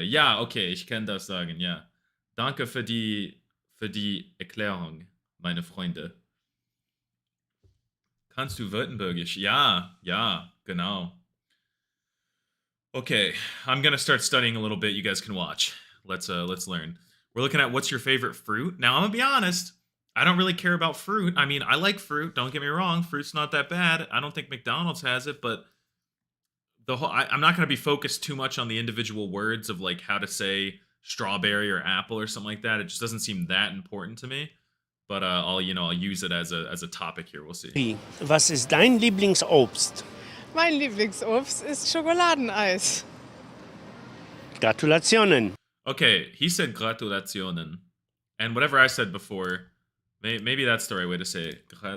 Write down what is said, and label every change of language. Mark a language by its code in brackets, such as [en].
[de] Ja, okay, ich kann das sagen, ja. Danke für die Erklärung, meine Freunde. Kannst du Württembergisch? Ja, genau. [en] Okay, I'm gonna start studying a little bit. You guys can watch. Let's learn. We're looking at what's your favorite fruit. Now I'm gonna be honest. I don't really care about fruit. I mean, I like fruit. Don't get me wrong. Fruit's not that bad. I don't think McDonald's has it, but I'm not going to be focused too much on the individual words of like how to say strawberry or apple or something like that. It just doesn't seem that important to me. But I'll use it as a topic here. We'll see. [de] Was ist dein Lieblingsobst? Mein Lieblingsobst ist Schokoladeneis. Gratulationen. [en] Okay, he said gratulationen. And whatever I said before, maybe that's the right way to say it.